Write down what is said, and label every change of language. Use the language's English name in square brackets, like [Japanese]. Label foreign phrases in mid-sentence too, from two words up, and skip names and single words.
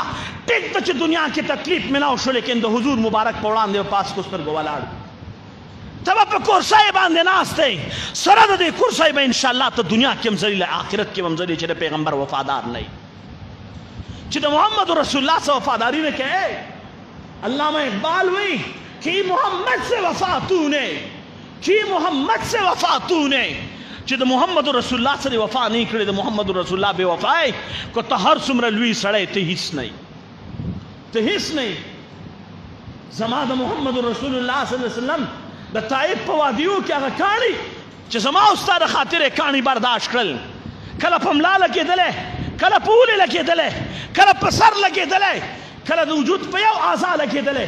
[Pashto] ټیک ده چې دنیا کې تکلیف ملاو شو، لیکن د حضور مبارک په وړاندې پاس کو سترګو ولاړ. ته به په کورسۍ باندې ناست دی، سره د دې کورسۍ به انشاءالله ته دنیا کې هم ذلیله، آخرت کې به هم ذلیل چې د پیغمبر وفادار نه یي، چې د محمد رسول الله سره وفاداري نه کوې. [Urdu] علامہ اقبال وی کہ محمد سے وفا تو نے، کہ محمد سے وفا تو نے، [Pashto] چې د محمد رسول الله سره وفا نه کړې، د محمد رسول الله بے وفای کو ته هر څومره لوی سړی ته هیڅ نه، ته هیڅ نه. زما د محمد رسول الله [Arabic] صلی الله علیه وسلم [Pashto] د طائف په وادیو کې هغه کاڼي چې زما او ستا د خاطرې کاڼي برداشت کړل، کله په ملا لګېدلی، کله په اولې لګېدلی، کله په سر لګېدلی، کله د وجود په یو اعضا لګېدلی.